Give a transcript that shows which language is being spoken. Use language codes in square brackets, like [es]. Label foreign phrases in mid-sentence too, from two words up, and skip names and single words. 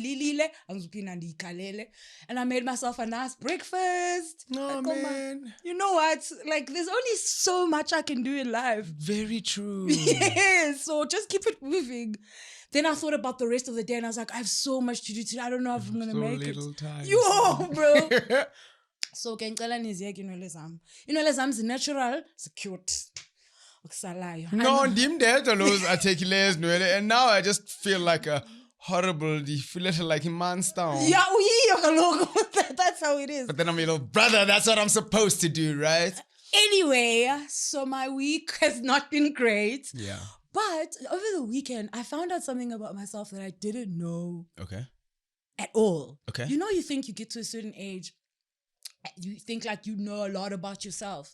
[en] And I made myself a nice breakfast. No, man. You know what? Like, there's only so much I can do in life. Very true. Yes. So just keep it moving. Then I thought about the rest of the day and I was like, I have so much to do today. I don't know if I'm going to So make it. little time. Yo, bro. [xh] So ngicela niziyeke inwele zami. Inwele zami zinatural, cute. Ukusalayo. [en] No, [xh] ndim ndedwa los athekileyo zinwele, [en] and now I just feel like a horrible, feel like a monster. Yeah, [xh] uyiyo kaloku. [en] That's how it is. But then I'm your little brother, that's what I'm supposed to do, right? Anyway, so my week has not been great. Yeah. But over the weekend, I found out something about myself that I didn't know Okay. at all. Okay. You know, you think you get to a certain age, you think like you know a lot about yourself.